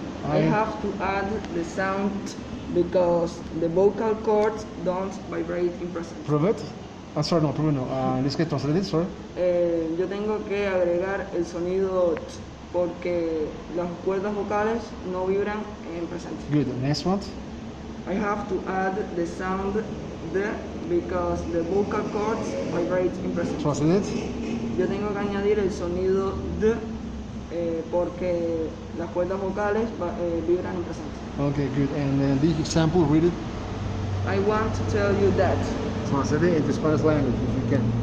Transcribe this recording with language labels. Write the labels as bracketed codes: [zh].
[en] I have to add the sound because the vocal cords don't vibrate in present. Prove it. Sorry, no, prove it no. In this case, translate it, sorry. [es] Yo tengo que agregar el sonido t porque las cuerdas vocales no vibran en presente. [en] Good. Next one. I have to add the sound d because the vocal cords vibrate in present. Translate it. [es] Yo tengo que añadir el sonido d porque las cuerdas vocales vibran en presente. [en] Okay, good. And the example, read it. I want to tell you that. Translate it into Spanish language if you can.